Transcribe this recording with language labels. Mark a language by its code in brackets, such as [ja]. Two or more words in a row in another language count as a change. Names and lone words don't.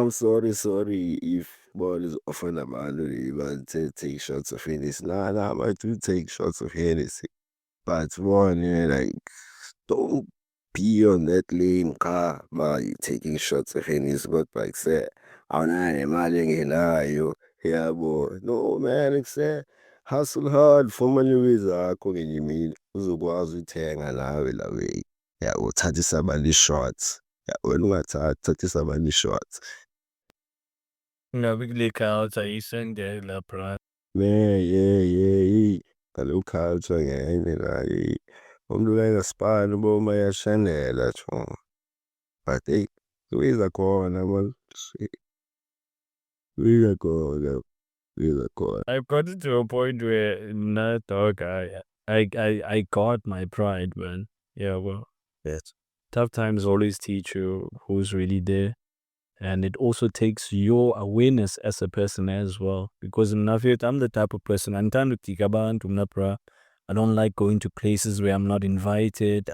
[en] I'm sorry if one is often abandoned, even take shots of Hennessy. Nah, I do take shots of Hennessy. But one, like, don't be on that lane car while you taking shots of Hennessy. But like say, [zu] awunani imali engenayo. [en] Yeah, boy. No, man, like say, hustle hard, [zu] fumane wezakho ngenye imini uzokwazi uthenga nawe la way. Yeah, uthathe isabani shots. Yeah, wena ungathathi, thatha isabani shots. Ngabe culture isendela, bro. [en] Yeah. [zu] Ngaloku culture ngenye nayo. Umuntu uyaspana uboma uyashandela jo. [en] But hey, [zu] kubiza khona [en] man. [zu] Kubiza khona. [en] I've gotten to a point where nah, dog, I got my pride, man. Yeah, well, Yes. tough times always teach you who's really there. And it also takes your awareness as a person as well. Because I'm the type of person, I don't like going to places where I'm not invited.